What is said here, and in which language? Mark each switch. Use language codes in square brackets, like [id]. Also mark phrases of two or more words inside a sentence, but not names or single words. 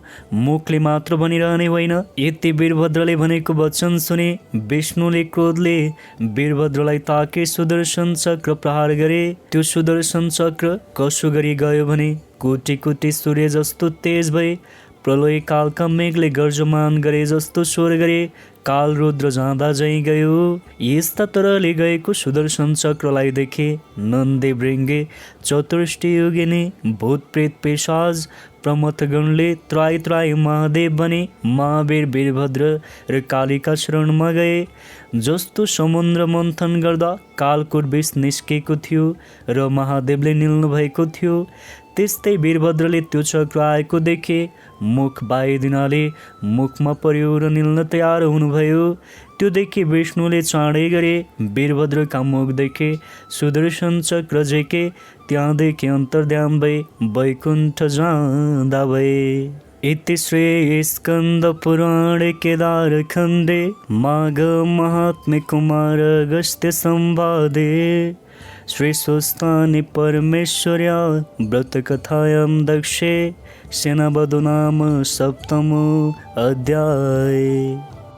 [ne] मुखले मात्र भनिरहने होइन। यति वीरभद्रले भनेको वचन सुने विष्णुले क्रोधले वीरभद्रलाई ताके सुदर्शन चक्र प्रहार गरे। त्यो सुदर्शन चक्र कसो गरी गयो भने कोटी कोटी सूर्य जस्तो तेज भए। प्रलय कालका मेघले गर्जमान गरे जस्तो स्वर गरे। काल रुद्र जाँदा झैँ गयो। यस्ता तरहले गएको सुदर्शन चक्रलाई देखे नन्दे भृङ्गे चतुष्टय योगिनी भूत प्रेत पिशाच प्रमथगणले त्राई त्राई महादेव बने। महावीर वीरभद्र र कालीका शरणमा गए। जस्तो समुद्र मन्थन गर्दा कालको विष निस्केको थियो र महादेवले निल्नु भएको थियो, त्यस्तै वीरभद्रले त्यो चक्र आएको देखे मुख बाहिदिनाले मुखमा पर्यो र निल्न तयार हुनुभयो। त्यो देखे विष्णुले चाँडै गरे। वीरभद्रका मुख देखे सुदर्शन चक्र झेके। त्यहाँदेखि अन्तर्ध्यान भए वैकुण्ठ जाँदा भए। [sa] इति श्री स्कंद पुराणे केदार खंडे माघ महात्म्य कुमार अगस्त्य संवादे श्री स्वस्तानि परमेश्वर्या व्रतकथायां दक्षे सेनावधू नाम सप्तमो अध्याय।